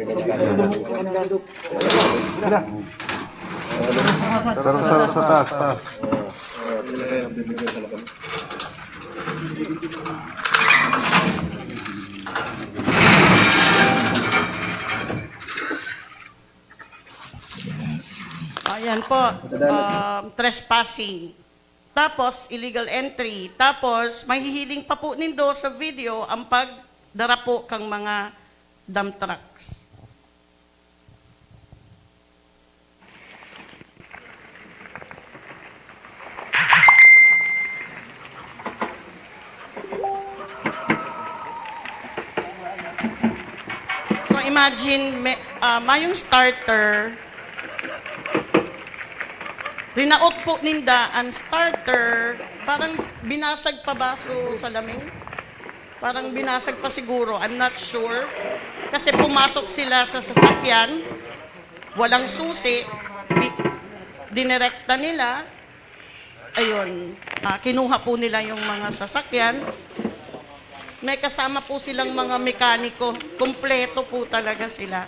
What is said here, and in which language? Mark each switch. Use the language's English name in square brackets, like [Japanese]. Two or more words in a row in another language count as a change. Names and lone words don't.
[Filipino] Pero sa taas. Ayan po, trespassing. Tapos, [English] illegal entry. [Bikol] Tapos, mahihiling pa po nindo sa video ang pagdara po kang mga [English] dump trucks. [Bikol] So, imagine, mayong starter, rinaot po ninda ang starter, [Filipino] parang binasag pa baso sa laming. Parang binasag pa siguro, [English] I'm not sure. [Filipino] Kasi pumasok sila sa sasakyan, walang susi, dinirekta nila, ayun, kinuha po nila yung mga sasakyan. May kasama po silang mga mekaniko, kumpleto po talaga sila.